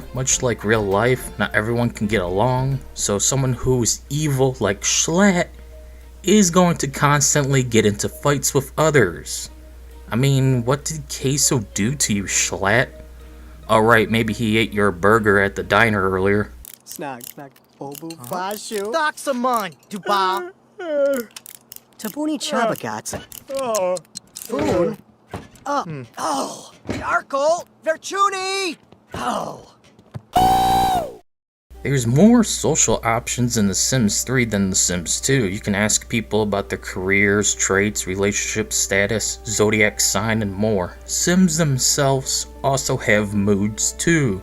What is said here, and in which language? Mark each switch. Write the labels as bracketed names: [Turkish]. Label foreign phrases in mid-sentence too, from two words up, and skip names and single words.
[English] Much like real life, not everyone can get along, so someone who's evil like Schlatt is going to constantly get into fights with others. I mean, what did Queso do to you, Schlatt? Alright, maybe he ate your burger at the diner earlier. Snag. Obu Bashu. Doxamon, Duba. Tabuni Chabagats. Foon. Oh. Yarkle. Verchuni. Oh. There's more social options in The Sims 3 than The Sims 2. You can ask people about their careers, traits, relationship status, zodiac sign, and more. Sims themselves also have moods too.